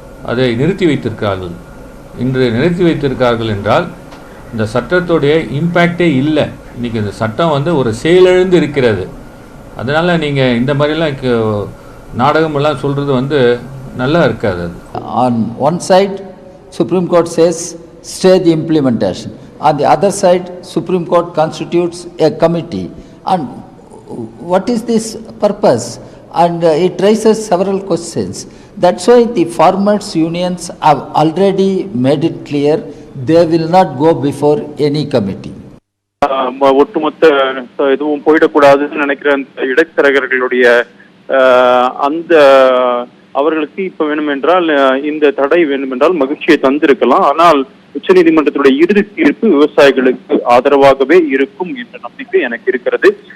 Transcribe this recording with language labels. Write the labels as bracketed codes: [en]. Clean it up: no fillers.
[ta] அதை நிறுத்தி வைத்திருக்கிறார்கள். இன்று நிறுத்தி வைத்திருக்கிறார்கள் என்றால் இந்த சட்டத்துடைய இம்பேக்டே இல்லை. இன்றைக்கி இந்த சட்டம் ஒரு செயலிழந்து இருக்கிறது. அதனால் நீங்கள் இந்த மாதிரிலாம் நாடகமெல்லாம் சொல்கிறது நல்லா இருக்காது. [en] On one side, Supreme Court says stay the implementation. On the other side, Supreme Court constitutes a committee. And what is this purpose? And it raises several questions. That's why the farmers' unions have already made it clear they will not go before any committee. [ta] ஒட்டுமொத்த இதுவும் போயிடக்கூடாதுன்னு நினைக்கிற அந்த இடைத்தரகர்களுடைய அந்த அவர்களுக்கு இப்ப வேண்டுமென்றால் இந்த தடை வேண்டுமென்றால் மகிழ்ச்சியை தந்திருக்கலாம். ஆனால் உச்சநீதிமன்றத்துடைய இறுதி தீர்ப்பு விவசாயிகளுக்கு ஆதரவாகவே இருக்கும் என்ற நம்பிக்கை எனக்கு இருக்கிறது.